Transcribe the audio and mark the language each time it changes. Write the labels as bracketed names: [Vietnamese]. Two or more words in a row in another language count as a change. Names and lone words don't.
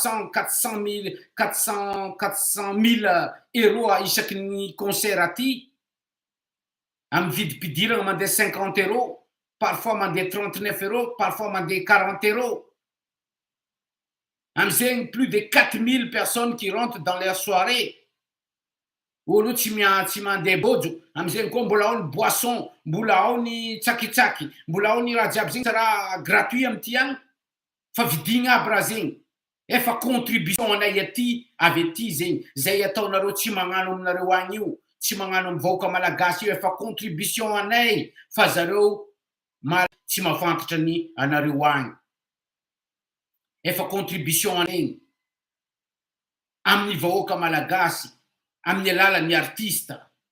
[Malagasy] 400 000 € isaky ny concert aty amy vidim-pidirana mandeha 50 €, parfois mandeha 39 €, parfois mandeha 40 €. [French] Amizegny plus de 4000 personnes qui rentrent dans leur soirée. [Malagasy] Olo tsy mandeha bojo amizegny koa mbola ao ny boisson, mbola ao ny tsakitsaky, mbola ao ny raha jiaby zegny raha gratuit amty agny fa vidigna aby raha zegny efa contribution anay aty avy aty zegny zay ataonareo tsy magnano aminareo agny io tsy magnano amy vahoaka malagasy io efa contribution anay fa zareo tsy mafantatra ny anareo agny efa contribution anay amin'ny vahoaka malagasy amin'ny alalan'ny artista.